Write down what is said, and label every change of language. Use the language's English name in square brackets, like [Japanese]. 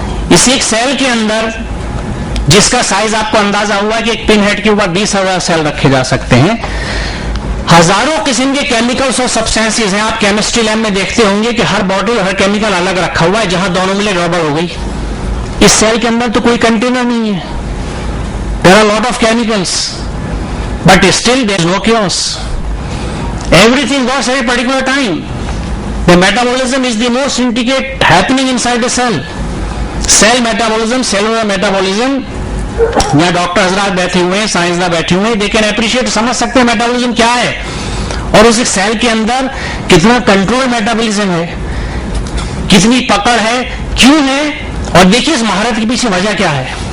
[Urdu] اس ایک سیل کے اندر جس کا سائز آپ کو اندازہ ہوا کہ ایک پن ہیڈ کے اوپر 20,000 سیل رکھے جا سکتے ہیں, ہزاروں قسم کے کیمیکلز اور سبسٹینسز ہیں. آپ کیمسٹری لیب میں دیکھتے ہوں گے کہ ہر بوٹل, ہر کیمیکل الگ رکھا ہوا ہے, جہاں دونوں ملے گڑبڑ ہو گئی. اس سیل کے اندر تو کوئی کنٹینر نہیں ہے. [English] There are a lot of chemicals, but still there is no chaos. Everything goes at a particular time. The metabolism is the most intricate happening inside the cell. Cell metabolism, cellular metabolism. [Urdu] یہاں doctor حضرات بیٹھے ہوئے ہیں, سائنسداں بیٹھے ہوئے ہیں, [English] they can appreciate, [Urdu] سمجھ سکتے ہیں میٹابولزم کیا ہے, اور اس سیل کے اندر کتنا کنٹرول میٹابولزم ہے, کتنی پکڑ ہے, کیوں ہے, اور دیکھیے اس مہارت کے پیچھے وجہ کیا ہے.